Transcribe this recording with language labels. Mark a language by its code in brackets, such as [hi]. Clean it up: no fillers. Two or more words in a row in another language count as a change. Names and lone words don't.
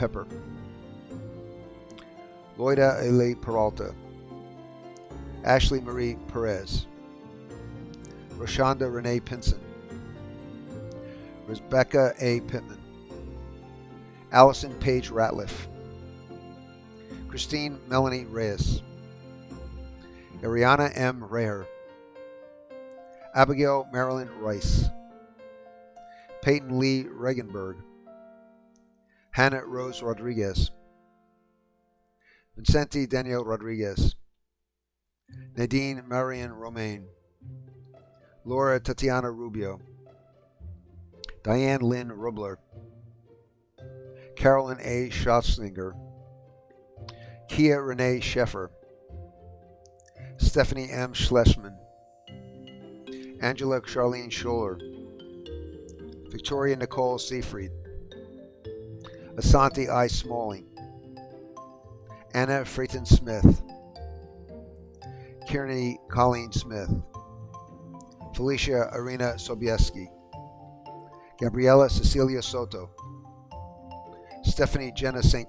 [en] Pepper, Loida Ele Peralta, Ashley Marie Perez, Roshonda Renee Pinson, Rebecca A. Pittman, Allison Paige Ratliff, Christine Melanie Reyes, Ariana M. Reher, Abigail Marilyn Rice, Peyton Lee Regenberg, Hannah Rose Rodriguez, Vincenti Daniel Rodriguez, Nadine Marian Romaine, Laura Tatiana Rubio, Diane Lynn Rubler, Carolyn A. Schatzlinger, Kia Renee Sheffer, Stephanie M. Schlesman, Angela Charlene Scholler, Victoria Nicole Seafried, Asante I. Smalling, Anna Freyton Smith, Kearney Colleen Smith, Felicia Arena Sobieski, Gabriela Cecilia Soto, Stephanie Jenna St.